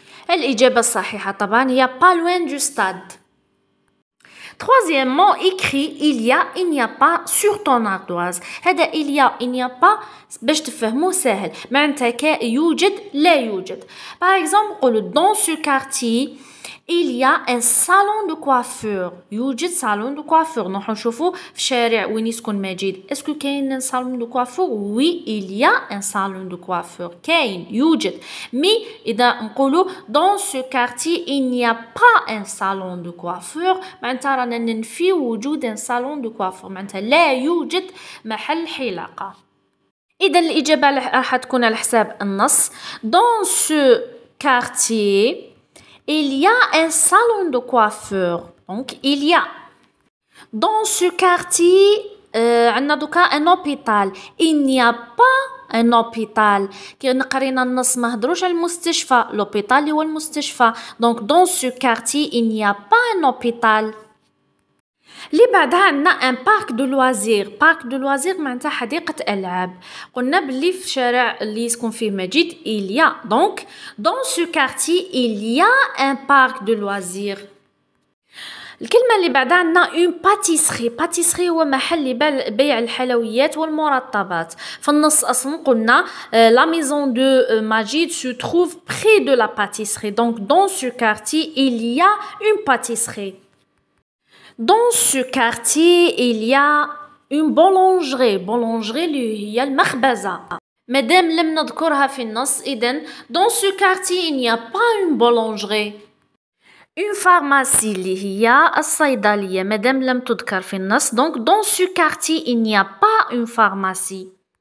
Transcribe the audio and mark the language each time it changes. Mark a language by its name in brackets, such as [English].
[Arabic] الإجابة الصحيحة طبعا هي [French] pas loin du stade. Troisièmement, écrit il n'y a pas sur ton ardoise. [Arabic] هذا [French] il n'y a pas [Arabic] باش تفهموه سهل. معناتها يوجد لا يوجد. [French] Par exemple, [Arabic] نقولوا [French] dans ce quartier il y a un salon de coiffure. [Arabic] يوجد [French] salon de coiffure. [Arabic] نروحو نشوفو في شارع وين يسكن مجيد. اسكو كاين [French] salon de coiffure? Oui, il y a un salon de coiffure. [Arabic] كاين يوجد. مي إذا نقولو [French] dans ce quartier il n'y a pas un salon de coiffure [Arabic] معناتها رانا ننفي وجود [French] un salon de coiffure. [Arabic] معناتها لا يوجد محل حلاقة. إذا الإجابة راح تكون على حساب النص. [French] Dans ce quartier il y a un salon de coiffure. Donc, il y a. Dans ce quartier, [Arabic] عندنا دوكا [French] un hôpital. Il n'y a pas un hôpital. [Arabic] كي قرينا النص ما هدروش على المستشفى. L'hôpital هو المستشفى. [French] Donc, dans ce quartier, il n'y a pas un hôpital. [Arabic] اللي بعدها عندنا ان بارك دو لوازير. بارك دو لوازير معناتها حديقة ألعاب. قلنا باللي في الشارع اللي يسكن فيه مجيد il y a. [French] Donc dans ce quartier il y a un parc de loisirs. [Arabic] الكلمة اللي بعدها عندنا une pâtisserie. pâtisserie هو محل بيع الحلويات والمرطبات. في النص أصلا قلنا [French] la maison de Majid se trouve près de la pâtisserie. Donc dans ce quartier il y a une pâtisserie. Dans ce quartier, il y a une boulangerie. [Arabic] boulangerie اللي هي المخبزة. مادام لم نذكرها في النص إذن [French] dans ce quartier il n'y a pas une boulangerie. Une pharmacie [Arabic] اللي هي الصيدلية مادام لم تذكر في النص. [French] Donc dans ce quartier il n'y a pas une pharmacie.